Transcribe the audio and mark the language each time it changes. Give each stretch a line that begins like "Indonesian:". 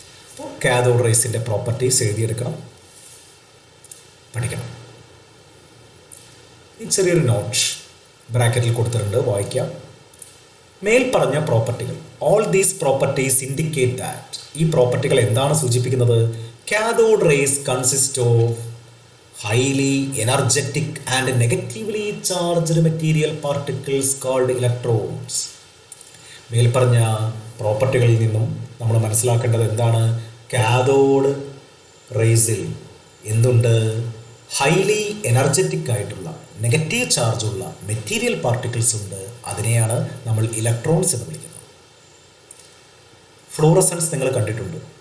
Malayalam: അപ്പോൾ cathode റേസിൻ്റെ properties എഴുതിയെടുക്കണം, പഠിക്കണം. ഈ ചെറിയൊരു നോട്ട് ബ്രാക്കറ്റിൽ കൊടുത്തിട്ടുണ്ട്, വായിക്കാം. മേൽ പറഞ്ഞ പ്രോപ്പർട്ടികൾ,
English: All these properties indicate that.
Malayalam: ഈ പ്രോപ്പർട്ടികൾ എന്താണ് സൂചിപ്പിക്കുന്നത്?
English: Cathode rays consist of highly energetic and negatively charged material particles called electrodes.
Malayalam: മേൽപ്പറഞ്ഞ പ്രോപ്പർട്ടികളിൽ നിന്നും നമ്മൾ മനസ്സിലാക്കേണ്ടത് എന്താണ്? കാഥോഡ് റേസിൽ എന്തുണ്ട്? ഹൈലി എനർജറ്റിക് ആയിട്ടുള്ള നെഗറ്റീവ് ചാർജുള്ള മെറ്റീരിയൽ പാർട്ടിക്കിൾസ് ഉണ്ട്. അതിനെയാണ് നമ്മൾ ഇലക്ട്രോൺസ് എന്ന് വിളിക്കുന്നത്. ഫ്ലൂറസൻസ് നിങ്ങൾ കണ്ടിട്ടുണ്ട്.